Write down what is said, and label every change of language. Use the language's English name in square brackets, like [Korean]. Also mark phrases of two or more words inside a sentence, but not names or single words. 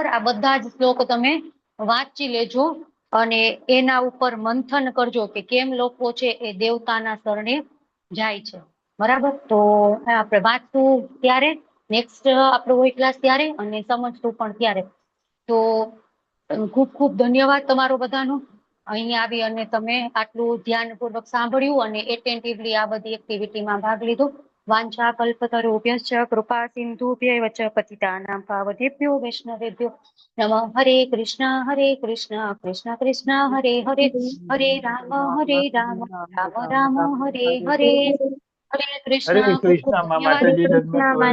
[Gujarati] આ બધા જ શ્લોક તમે વાંચી લેજો અને એના ઉપર મંથન કરજો કે કેમ લોકો છે એ દેવતાના શરણે જાય છે, બરાબર. તો આપણે વાંચશું ત્યારે, નેક્સ્ટ આપણો હોય ક્લાસ ત્યારે, અને સમજશું પણ ત્યારે. તો ખૂબ ખૂબ ધન્યવાદ તમારો બધાનો, અહીંયા આવી અને તમે આટલું ધ્યાનપૂર્વક સાંભળ્યું અને એટેન્ટિવલી આ બધી એક્ટિવિટીમાં ભાગ લીધો. [Sanskrit] वांछा कल्पतरुभ्यश्च कृपा सिंधुभ्यैव च पतितानां पावनेभ्यो वैष्णवेभ्यो नमः. हरे कृष्ण कृष्ण कृष्ण हरे हरे हरे राम राम राम हरे हरे. हरे कृष्ण. [Gujarati] ખૂબ ખૂબ કૃષ્ણ ધન્યવાદ. માતાજી.